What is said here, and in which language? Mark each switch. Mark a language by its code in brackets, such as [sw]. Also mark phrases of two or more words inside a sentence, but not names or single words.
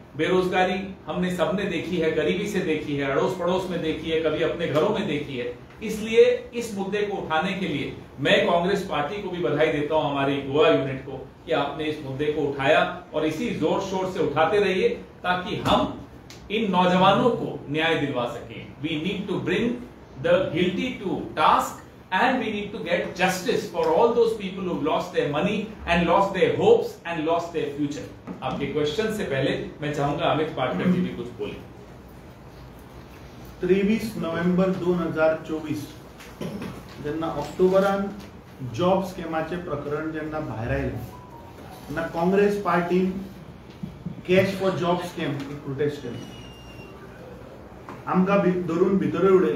[hi] बेरोजगारी हमने सबने देखी है, गरीबी से देखी है, अड़ोस पड़ोस में देखी है, कभी अपने घरों में देखी है। इसलिए इस मुद्दे को उठाने के लिए मैं कांग्रेस पार्टी को भी बधाई देता हूं, हमारी गोवा यूनिट को, कि आपने इस मुद्दे को उठाया और इसी जोर शोर से उठाते रहिए ताकि हम इन नौजवानों को न्याय दिलवा सकें। [en] we need to bring the guilty to task and we need to get justice for all those people who've lost their money and lost their hopes and lost their future. [hi] आपके क्वेश्चन से पहले मैं चाहूंगा अमित पाटकर जी भी कुछ बोलें। [kok] 23 नोव्हेंबर 2024 जेन्ना ऑक्टोबरान जॉब स्कॅमाचे प्रकरण जेन्ना भायर आयलें तेन्ना काँग्रेस पार्टीन [en] cash for job scam protest [kok] केलें. आमकां धरून भितरूय उडयले.